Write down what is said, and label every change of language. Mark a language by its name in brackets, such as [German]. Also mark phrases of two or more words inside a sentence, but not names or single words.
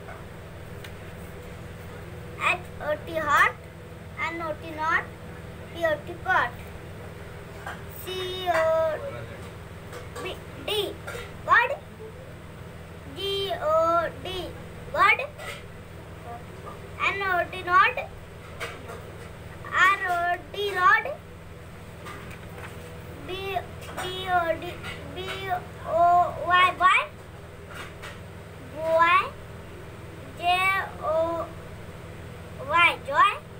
[English] H-O-T hot. N-O-T not. P-O-T pot. C-O-D God. G-O-D God. N-O-T not. R-O-D rod. B-O-D B-O-Y boy. Boy. J-O-Y joy.